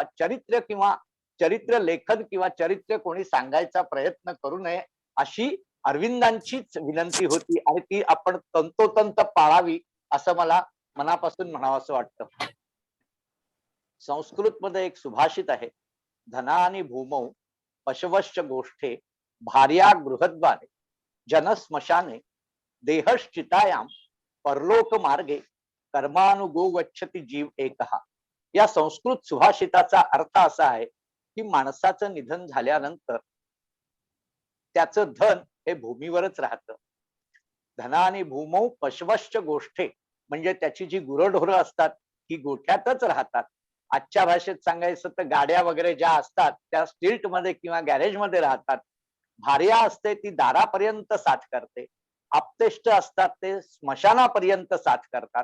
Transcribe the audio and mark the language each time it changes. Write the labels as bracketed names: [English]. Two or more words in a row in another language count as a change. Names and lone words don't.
[Marathi] चरित्र किंवा चरित्र लेखन किंवा चरित्र कोणी सांगायचा प्रयत्न करू नये अशी अरविंदांचीच विनंती होती आणि ती आपण तंतोतंत पाळावी असं मला मनापासून म्हणावं असं वाटतं. संस्कृत मध्ये एक सुभाषित आहे, [Sanskrit] धनानी भूमौ पशवश्च गोष्ठे भार्या गृहद्वारे जन स्मशाने देहश्चितायाम परलोक मार्गे कर्मानुगो गच्छति जीव एकहा. [Marathi] या संस्कृत सुभाषिताचा अर्थ असा आहे की माणसाचं निधन झाल्यानंतर त्याचं धन हे भूमीवरच राहतं. [Sanskrit] धनानी भूमौ पशवश्च गोष्ठे [Marathi] म्हणजे त्याची जी गुरढोरं असतात ही गोठ्यातच राहतात. आजच्या भाषेत सांगायचं तर गाड्या वगैरे ज्या असतात त्या स्ट्रीट मध्ये किंवा गॅरेज मध्ये राहतात. भार्या असते ती दारापर्यंत साथ करते. आप्तेष्ट असतात ते स्मशानापर्यंत साथ करतात.